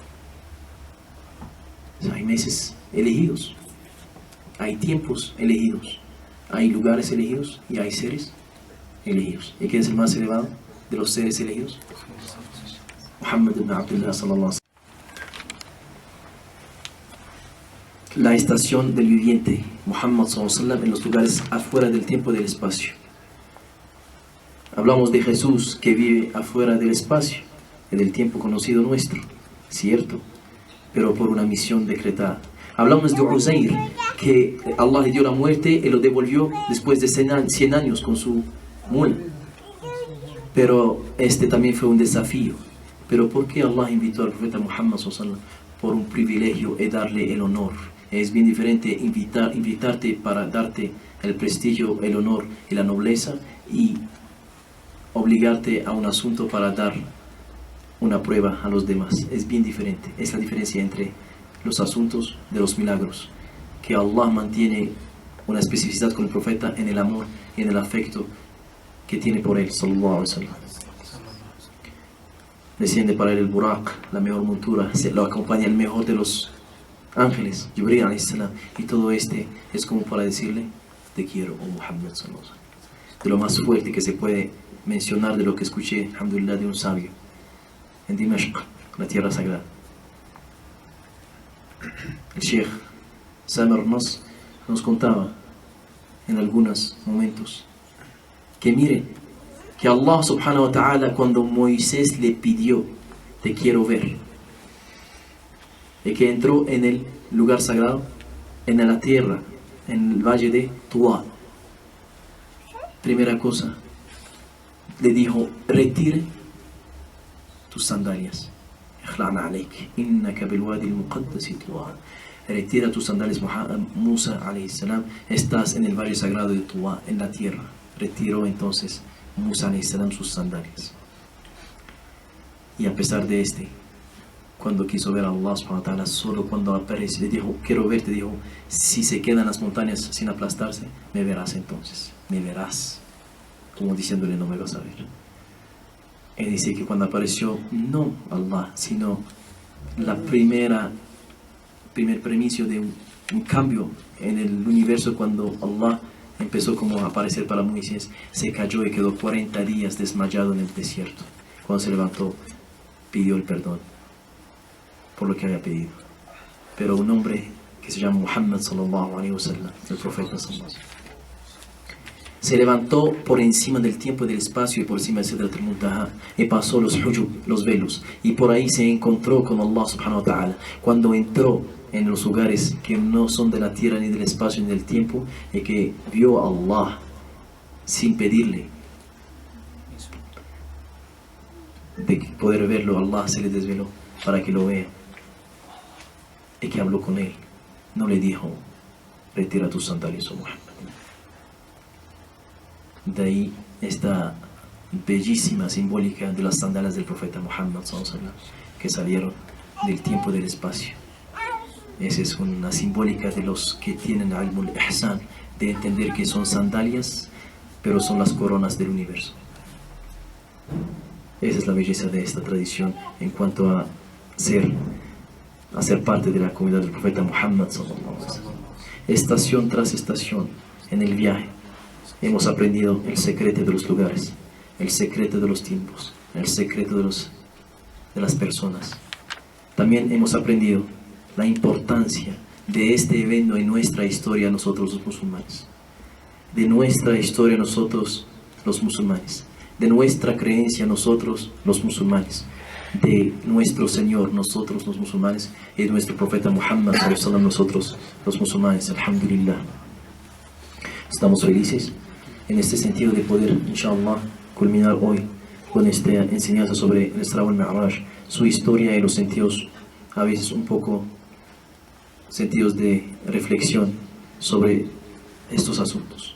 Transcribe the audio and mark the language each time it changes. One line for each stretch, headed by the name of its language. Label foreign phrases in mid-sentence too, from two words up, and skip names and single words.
Spanish: Hay meses elegidos, hay tiempos elegidos, hay lugares elegidos y hay seres elegidos. ¿Y quién es el más elevado de los seres elegidos?
Arabic: محمد بن عبد الله صلى الله عليه وسلم.
Spanish: La estación del viviente,
Arabic: محمد صلى الله عليه وسلم,
Spanish: en los lugares afuera del tiempo y del espacio. Hablamos de Jesús que vive afuera del espacio y del tiempo conocido nuestro, cierto, pero por una misión decretada. Hablamos de Uzair, que Allah le dio la muerte y lo devolvió después de 100 años con su mula. Pero este también fue un desafío. Pero ¿por qué Allah invitó al profeta Muhammad
Arabic: صلى الله عليه وسلم?
Spanish: Por un privilegio y darle el honor. Es bien diferente invitarte para darte el prestigio, el honor y la nobleza, y obligarte a un asunto para dar una prueba a los demás. Es bien diferente. Es la diferencia entre los asuntos de los milagros, que Allah mantiene una especificidad con el profeta en el amor y en el afecto que tiene por él,
Arabic: صلى الله عليه وسلم.
Spanish: Desciende para él el Buraq, la mejor montura, lo acompaña el mejor de los ángeles,
Arabic: جبريل عليه السلام,
Spanish: y todo este es como para decirle: te quiero,
Arabic: oh محمد صلى الله عليه وسلم.
Spanish: De lo más fuerte que se puede mencionar de lo que escuché, alhamdulillah, de un sabio en Dimashq, la tierra sagrada. El Sheikh Samir Nas nos contaba en algunos momentos que mire, que Allah
Arabic: سبحانه وتعالى,
Spanish: cuando Moisés le pidió: te quiero ver, y que entró en el lugar sagrado, en la tierra, en el valle de Tuwa, primera cosa, le dijo: retire tus sandalias. Retira tus sandalias,
Arabic: موسى عليه السلام,
Spanish: estás en el valle sagrado de Tuwa, en la tierra. Retiró entonces Musa
Arabic: عليه السلام
Spanish: sus sandalias. Y a pesar de cuando quiso ver a Allah
Arabic: سبحانه وتعالى,
Spanish: solo cuando apareció, le dijo: quiero verte, dijo: si se quedan las montañas sin aplastarse, me verás entonces, me verás, como diciéndole: no me vas a ver. Y dice que cuando apareció, no Allah, sino primer premisio de un cambio en el universo, cuando Allah empezó como a aparecer para Moisés, se cayó y quedó 40 días desmayado en el desierto. Cuando se levantó, pidió el perdón por lo que había pedido. Pero un hombre que se llama Muhammad
Arabic: صلى الله عليه وسلم,
Spanish: el profeta
Arabic: صلى الله عليه وسلم,
Spanish: se levantó por encima del tiempo y del espacio y por encima de Sidrat al-Muntaha, y pasó los hujub, los velos, y por ahí se encontró con Allah
Arabic: سبحانه وتعالى.
Spanish: Cuando entró en los lugares que no son de la tierra, ni del espacio, ni del tiempo, y que vio a Allah sin pedirle de poder verlo, Allah se le desveló para que lo vea, y que habló con él. No le dijo: retira tus sandalias, oh Muhammad. De ahí esta bellísima simbólica de las sandalias del profeta Muhammad
Arabic: صلى الله عليه وسلم,
Spanish: que salieron del tiempo y del espacio. Esa es una simbólica de los que tienen
Arabic: علم الإحسان,
Spanish: de entender que son sandalias, pero son las coronas del universo. Esa es la belleza de esta tradición en cuanto a ser a ser parte de la comunidad del profeta Muhammad
Arabic: صلى الله عليه وسلم.
Spanish: Estación tras estación en el viaje hemos aprendido el secreto de los lugares, el secreto de los tiempos, el secreto de las personas. También hemos aprendido la importancia de este evento en nuestra historia nosotros los musulmanes, de nuestra historia nosotros los musulmanes, de nuestra creencia nosotros los musulmanes, de nuestro Señor nosotros los musulmanes y de nuestro profeta Muhammad
Arabic: صلى الله عليه وسلم
Spanish: nosotros los musulmanes. Alhamdulillah. Estamos felices en este sentido de poder, inshallah, culminar hoy con esta enseñanza sobre el Isra wal Mi'raj, su historia y los sentidos, a veces un poco sentidos de reflexión sobre estos asuntos.